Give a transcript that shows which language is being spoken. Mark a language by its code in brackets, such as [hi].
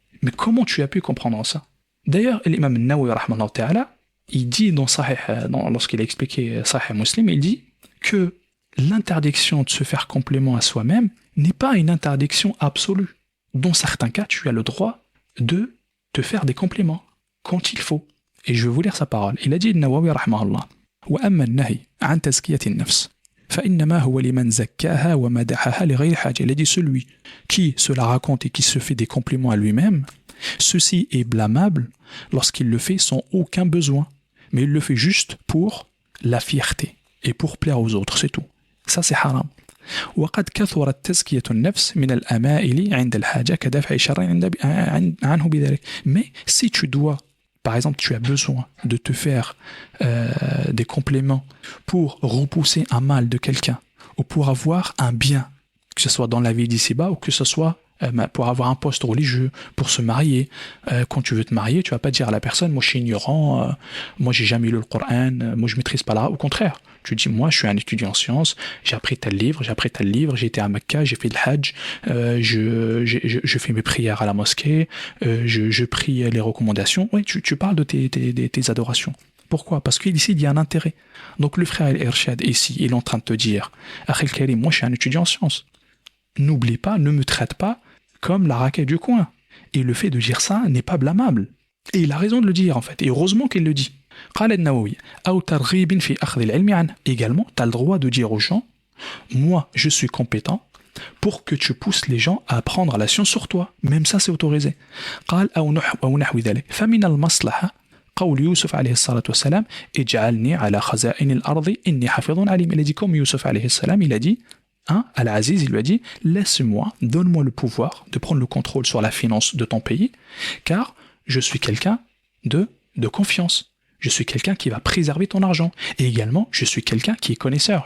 [fr] Mais comment tu as pu comprendre ça? D'ailleurs, l'imam Nawawi rahmanahu ta'ala, il dit lorsqu'il a expliqué Sahih Muslim, il dit que l'interdiction de se faire complément à soi-même n'est pas une interdiction absolue. Dans certains cas, tu as le droit de te faire des compléments quand il faut. Et je vais vous lire sa parole. Il a dit Nawawi rahmahullah [ar] وأما النهي عن تزكية النفس فإنما هو لمن زكاها ومدحها لغير حاجة. [fr] Il a dit celui qui se la raconte et qui se fait des compliments à lui-même, ceci est blâmable lorsqu'il le fait sans aucun besoin, mais il le fait juste pour la fierté et pour plaire aux autres, c'est tout. Ça c'est haram. [ar] وقد كثرت تزكية النفس من الأمائل عند الحاجة كدفع شر عنه بذلك. [fr] Mais si tu dois, par exemple, tu as besoin de te faire des compléments pour repousser un mal de quelqu'un ou pour avoir un bien, que ce soit dans la vie d'ici-bas ou que ce soit pour avoir un poste religieux, pour se marier. Quand tu veux te marier, tu vas pas dire à la personne, moi je suis ignorant, moi j'ai jamais lu le Coran, moi je maîtrise pas l'arabe. Au contraire, tu dis, moi je suis un étudiant en sciences, j'ai appris tel livre, j'ai été à Mecca, j'ai fait le Hajj, je fais mes prières à la mosquée, je prie les recommandations. Oui, tu parles de tes adorations. Pourquoi? Parce qu'ici, il y a un intérêt. Donc le frère El-Irshad, ici, il est en train de te dire, Akhil Karim, moi je suis un étudiant en sciences. N'oublie pas, ne me traite pas comme la raquette du coin. Et le fait de dire ça n'est pas blâmable. Et il a raison de le dire, en fait. Et heureusement qu'il le dit. Également, tu as le droit de dire aux gens, moi, je suis compétent pour que tu pousses les gens à apprendre la science sur toi. Même ça, c'est autorisé. [ar] فمن المصلحة قول يوسف عليه الصلاة والسلام اجعلني على خزائن الأرض إني حفيظ عليم. [fr] Il a dit comme Youssouf عليه السلام, il a dit, Al-Aziz, il lui a dit, laisse-moi, donne-moi le pouvoir de prendre le contrôle sur la finance de ton pays, car je suis quelqu'un de confiance. Je suis quelqu'un qui va préserver ton argent. Et également, je suis quelqu'un qui est connaisseur.